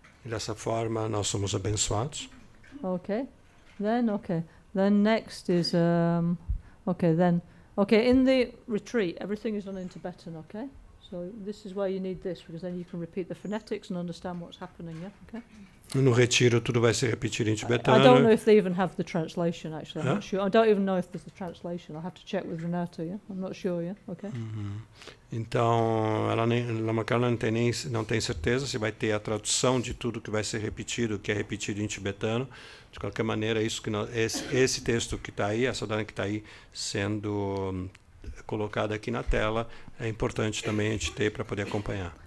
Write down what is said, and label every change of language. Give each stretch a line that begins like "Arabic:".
Portuguese: E dessa forma nós somos abençoados.
English: Okay. Then next is in the retreat everything is done in Tibetan, okay? So this is why you need this, because then you can repeat the phonetics and understand what's happening, yeah? Okay?
Portuguese: No retiro tudo vai ser repetido em tibetano.
English: I don't know if they even have the translation, actually. I'm Huh? not sure. I don't even know if there's the translation. I'll have to check with Renato, yeah? I'm not sure, yeah? Okay?
Portuguese: Então, Lama Karla não tem certeza se vai ter a tradução de tudo que vai ser repetido, que é repetido em tibetano. De qualquer maneira, esse texto que está aí, essa dana que está aí sendo colocada aqui na tela, é importante também a gente ter para poder acompanhar.